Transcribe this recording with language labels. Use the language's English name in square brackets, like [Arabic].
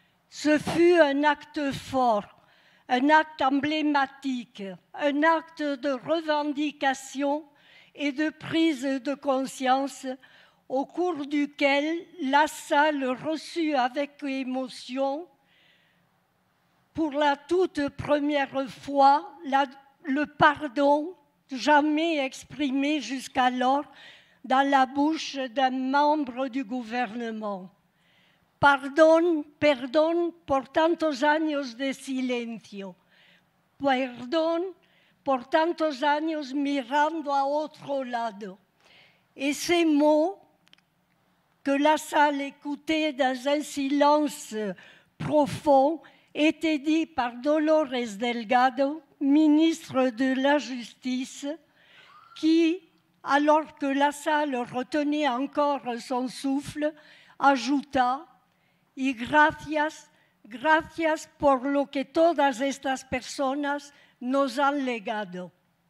[French] Ce fut un acte fort, un acte emblématique, un acte de revendication et de prise de conscience au cours duquel la salle reçut avec émotion pour la toute première fois le pardon jamais exprimé jusqu'alors dans la bouche d'un membre du gouvernement. [Spanish] Perdón por tantos años de silencio. Perdón por tantos años mirando a otro lado. [French] Et ces mots que la salle écoutait dans un silence profond était dit par Dolores Delgado, ministre de la Justice, qui, alors que la salle retenait encore son souffle, ajouta « [Spanish] Y gracias por lo que todas estas personas nos han legado ».